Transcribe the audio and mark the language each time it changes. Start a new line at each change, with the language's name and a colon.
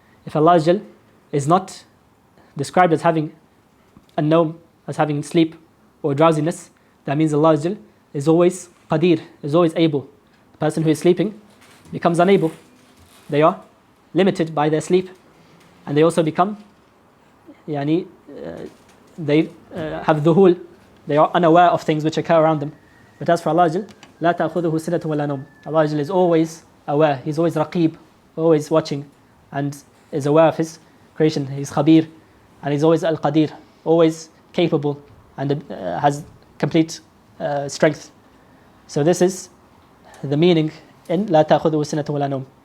English: If Allah is not described as having an-nawm, as having sleep or drowsiness, that means Allah is always qadir, is always able. The person who is sleeping becomes unable. They are limited by their sleep, and they also become they have dhuhul, they are unaware of things which occur around them. But as for Allah,
Arabic: لا تأخذه سنة ولا نوم.
English: Allah is always aware, He's always raqib, always watching, and is aware of His creation. He's khabir, and He's always al-qadir, always capable, and has complete strength. So this is the meaning in
Arabic: لا تأخذه سنة ولا نوم.